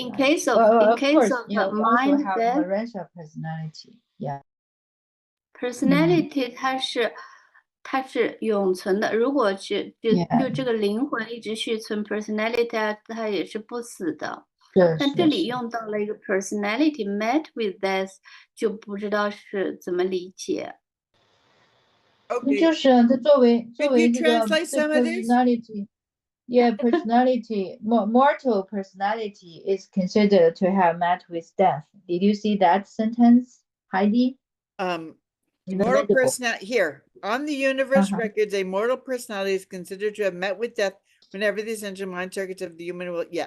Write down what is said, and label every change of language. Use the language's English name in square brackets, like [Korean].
[English] In case of the mind death, Urantia personality. Yeah. [Chinese] Personality 它是永存的。如果就这个灵魂一直续存 ，personality 它也是不死的。但这里用到了一个 personality met with death，就不知道是怎么理解。就是它作为这个 personality。 [English] Yeah, personality, mortal personality is considered to have met with death. Did you see that sentence, Heidi? Mortal personality here on the universe records, a mortal personality is considered to have met with death whenever the essential mind circuits of the human will.